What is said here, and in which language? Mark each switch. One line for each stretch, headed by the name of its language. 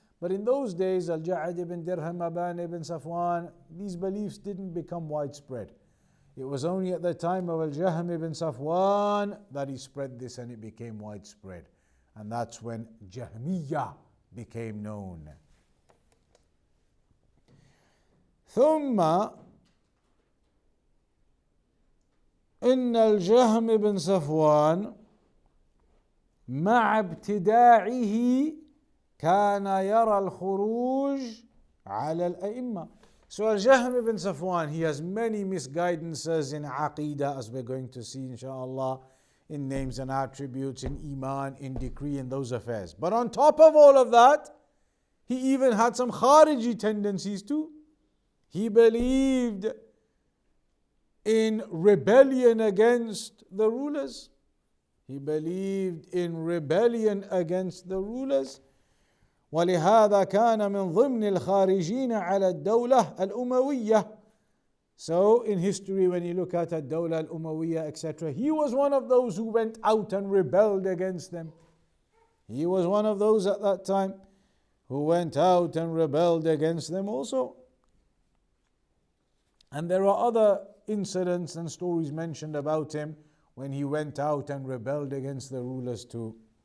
English: But in those days, Al-Ja'd ibn Dirham, Aban ibn Safwan, these beliefs didn't become widespread. It was only at the time of Al-Jahm ibn Safwan that he spread this and it became widespread. And that's when Jahmiyyah became known.
Arabic: ثم إن الجهم بن صفوان مع ابتداعه كان يرى الخروج على الأئمة.
English: So Al-Jahm ibn Safwan, he has many misguidances in Aqidah, as we're going to see inshallah, in names and attributes, in Iman, in decree, in those affairs. But on top of all of that, he even had some Khariji tendencies too. He believed in rebellion against the rulers. He believed in rebellion against the rulers.
Arabic: ولهذا كان من ضمن الخارجين على الدولة الأموية.
English: So in history, when you look at
Arabic: الدولة الأموية,
English: etc., he was one of those who went out and rebelled against them. He was one of those at that time who went out and rebelled against them also. And there are other incidents and stories mentioned about him when he went out and rebelled against the rulers too.